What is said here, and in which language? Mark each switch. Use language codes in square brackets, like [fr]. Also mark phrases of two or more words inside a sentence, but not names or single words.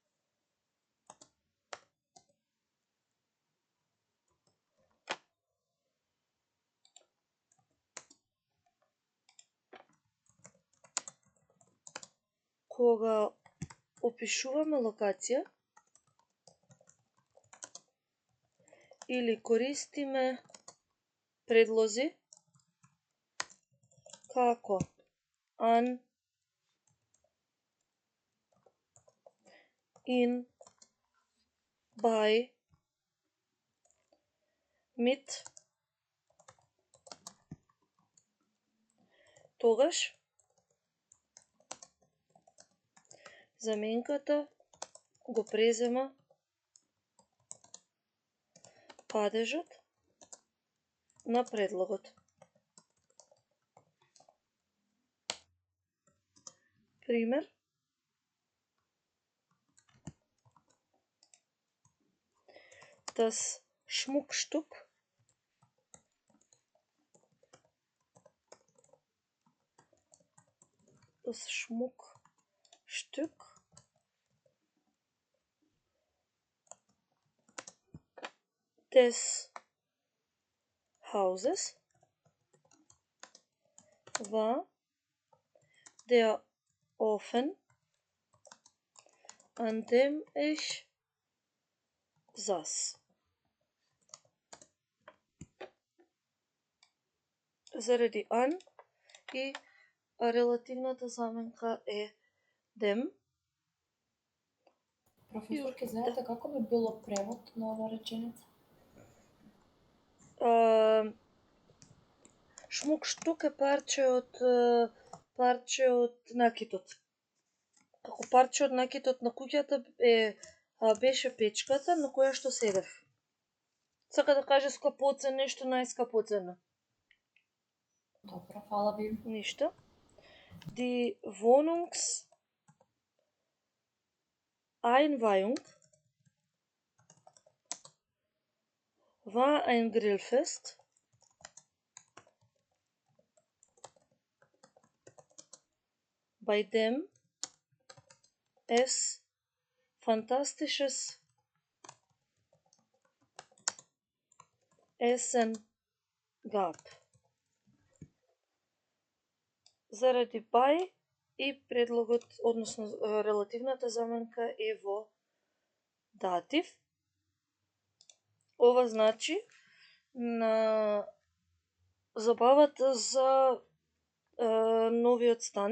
[mk] Кога опишуваме локација или користиме предлози како an, [de] in, by, mit, [mk] тогаш заменката го презема падежот на предлогот. Пример: [de] das Schmuckstück des Hauses war der Ofen, an dem ich saß. [mk] Заради an и релативната заменка е dem. Професор, ке знаете како би било превод на оваа реченица? Шмукштук е парче од накитот. Како парче од накитот на куќата беше печката на која што седев. Сака да каже скапоцен, нешто најскапоцено. Добро, фала ви. Ништо. [de] Die Wohnungseinweihung war ein Grillfest, bei dem es fantastisches Essen gab. [mk] Заради by и предлогот, односно релативната заменка е во датив. Ова значи на забавата за новиот стан.